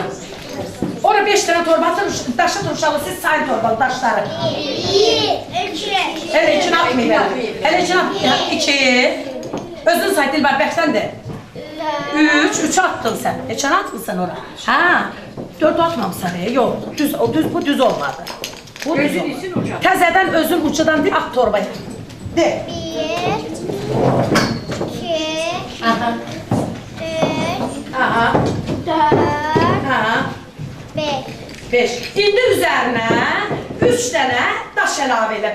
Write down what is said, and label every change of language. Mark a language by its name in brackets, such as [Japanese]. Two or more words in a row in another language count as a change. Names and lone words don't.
[Turkish] Orada 5 tane torba atın, daşı turşalı, siz sayın torbalı daşları. 2. Hele için atmayın. Hele için atmayın. 2. Özün say Dilber, 5'ten de. 3 attın sen. Geçen atmışsın oraya. Ha. 4 atmamışsın. Yok. Bu düz olmadı. Bu düz olmadı. [Azerbaijani] Təzədən özün uçudan bir at torbayı. De. 1, 2, Aha. 3, Aha. 4, Aha. 5. 5. İndi üzərinə 3 dənə daş əlavə elə.